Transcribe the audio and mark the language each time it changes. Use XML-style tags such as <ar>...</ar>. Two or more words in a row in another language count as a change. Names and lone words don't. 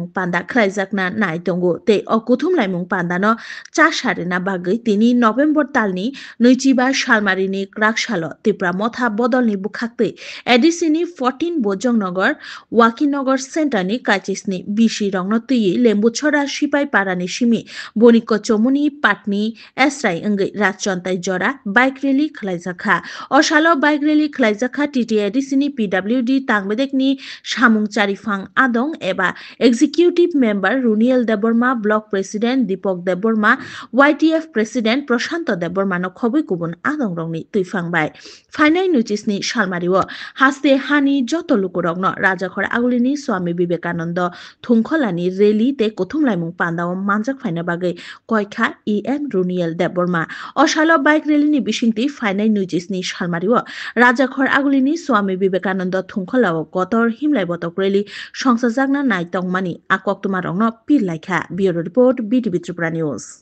<trp>পান্দা খ্লাইজাকনা নাই দঙ্গো তে অ কুথুম লাইমুং পান্দানো চাসারেনা বাগৈ তিনি নভেম্বর তালনি নৈচিবা শালমারিনি ক্রাকশালো ত্রিপুরা মথা বদলনি বুখাকতে এডিসিনি 14 বজংনগর ওয়াকিনগর সেন্টারনি কাচিসনি বিশি রংনো তুই লেম্বুছড়া সিপাই পারানি সিমি বনিক চমুনি পাটনি এসরাই অঙ্গৈ রাজচন্তাই জরা</trp> <en>bike rally</en> <trp>খ্লাইজাখা অশালো</trp> <en>bike rally</en> <trp>খ্লাইজাক khalaijaka TTIDC ni PWD tangbedek ni samung charifang adong eba</trp> <en>executive member</en> <trp>Runiel Deborma</trp> <en>block president</en> <trp>Deepak Deborma YTF president Prashanto Deborma no khobui kubun adong rongni tuifang bai</trp> <en>final notice</en> <trp>ni salmariwo haste hani joto lukurokno rajakhor agulini Swami Vivekananda thungkholani rally te kothumlaimung pandao manjak faina bagai koikha EM Runiel Deborma osalo bike rally ni bisingti</trp> <en>final notice</en> <trp>ni salmariwo rajakhor agulini Swami Vivekananda thungkholao kotor himlai botok rally songsajakna naitongmani akoktumar rongno pilaikha</trp> <en>bureau report</en> <trp>BTV Tripura News</trp>